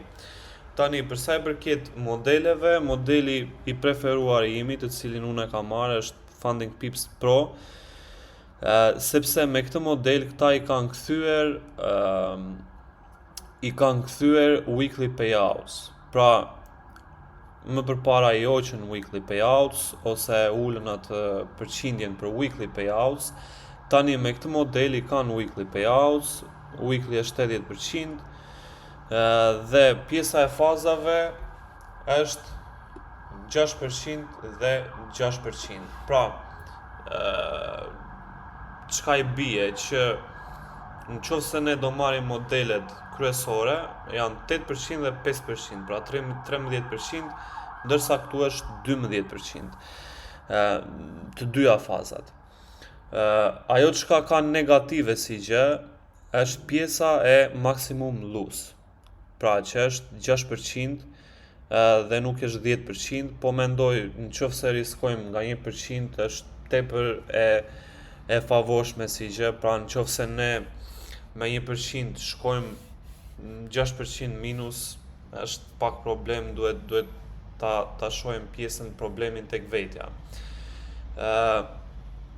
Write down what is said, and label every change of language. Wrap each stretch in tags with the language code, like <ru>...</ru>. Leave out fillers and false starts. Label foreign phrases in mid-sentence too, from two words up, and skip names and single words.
<sq>Tani, për sa i përket modeleve, modeli i preferuar i imi, të cilin unë e kam marrë, është Funding Pips Pro, sepse me këtë model këta i kanë kthyer</sq> <en>weekly payouts.</en> <sq>Pra, më përpara i hoqën</sq> <en>weekly payouts</en> <sq>ose ulën atë përqindjen për</sq> <en>weekly payouts,</en> <sq>tani me këtë model i kanë</sq> <en>weekly payouts,</en> <sq>weekly është 80%, dhe pjesa e fazave është 6% dhe 6%. Pra, çka i bie që nëse ne do marrim modelet kryesore, janë 8% dhe 5%, pra 13%, ndërsa këtu është 12%, të dyja fazat. Ajo çka ka negative si gjë është pjesa e</sq> <en>maximum loss,</en> <sq>pra që është 6% dhe nuk është 10%, po mendoj nëse riskojmë nga 1% është tepër e favorshme si gjë, pra nëse ne me 1% shkojmë 6% minus, është pak problem, duhet ta shohim pjesën problemin tek vetja.</sq>